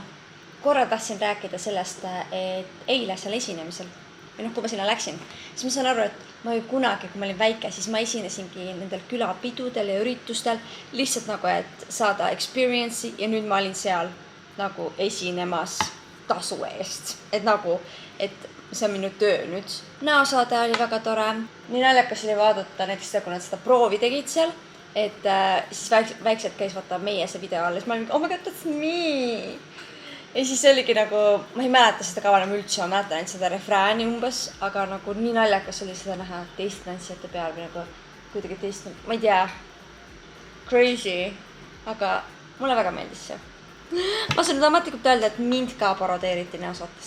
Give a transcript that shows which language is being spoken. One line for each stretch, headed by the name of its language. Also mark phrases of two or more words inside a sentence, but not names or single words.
Estonian: Korra tahtsin rääkida sellest, et eile seal esinemisel, või kui ma sinna läksin, siis ma saan aru, et ma ju kunagi, kui ma olin väike, siis ma esinesingi nendel külapidudel ja üritustel lihtsalt nagu, et saada experience'i ja nüüd ma olin seal nagu esinemas tasu eest. Et nagu, et see on minu töö nüüd. Näosaade oli väga tore. Nii naljakas oli vaadata näiteks, kui nad seda proovi tegid seal, et siis väikselt käis vaata meie see video alles. Ma olin,
English: oh my god, that's me!
Estonian: Ja siis oligi nagu, ma ei mäleta seda kava enam üldse, ma mäletan ainult seda refrääni umbes, aga nagu nii naljakas oli seda näha teist tantsijate peal või nagu kuidagi teist, ma ei tea, crazy, aga mulle väga meeldis see. Ma saan nüüd ametlikult öelda, et mind ka parodeeriti näosaates.